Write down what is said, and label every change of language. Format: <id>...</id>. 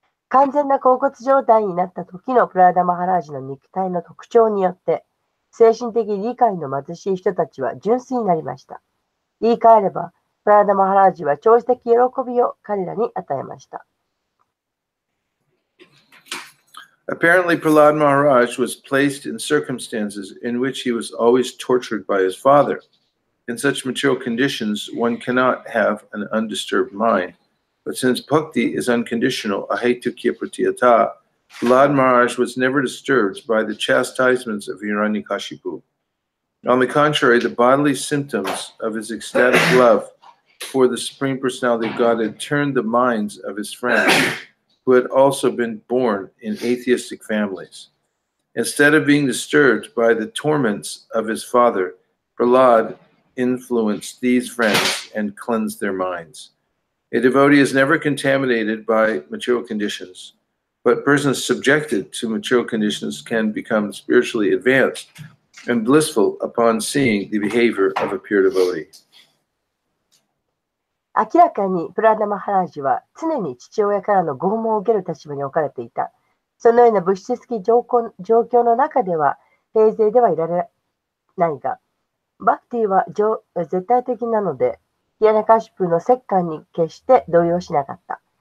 <ja>完全な恍惚状態になった時のプラーダ・マハラージュの肉体の特徴によって、精神的理解の貧しい人たちは純粋になりました。言い換えれば、プラーダ・マハラージュは超越的喜びを彼らに与えました。</ja> <en>Apparently, Prahlad Maharaj was placed in circumstances in which he was always tortured by his father. In such material conditions, one cannot have an undisturbed mind. But since bhakti is unconditional,</en> <sa>ahetukya pratiyata,</sa> <en>Prahlad Maharaj was never disturbed by the chastisements of Hiranyakashipu. On the contrary, the bodily symptoms of his ecstatic love for the Supreme Personality of Godhead turned the minds of his friends, who had also been born in atheistic families. Instead of being disturbed by the torments of his father, Prahlad influenced these friends and cleansed their minds. A devotee is never contaminated by material conditions, but persons subjected to material conditions can become spiritually advanced and blissful upon seeing the behavior of a pure devotee.</en> <ja>明らかにプラーダ・マハラージュは常に父親からの拷問を受ける立場に置かれていた。そのような物質的状況の中では平静ではいられないが、バクティは絶対的なので、ヒヤナカシプの摂関に決して動揺しなかった。</ja>